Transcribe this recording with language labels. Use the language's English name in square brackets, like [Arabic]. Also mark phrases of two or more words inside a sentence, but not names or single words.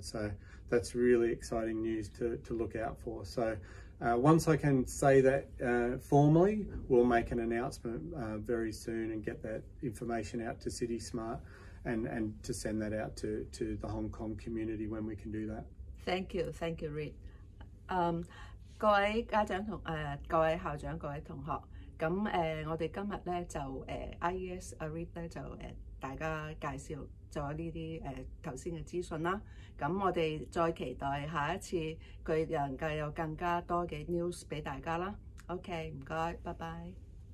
[English] So that's really exciting news to look out for. So once I can say that formally, we'll make an announcement very soon and get that information out to CitySmart and to send that out to the Hong Kong community when we can do that. Thank you, Reid. [Cantonese] 各位家長同各位校長、各位同學，咁我哋今日咧就IES Reid 咧就大家介紹咗呢啲頭先嘅資訊啦。咁我哋再期待下一次佢能夠有更加多嘅 news 俾大家啦。OK， 唔該，拜拜。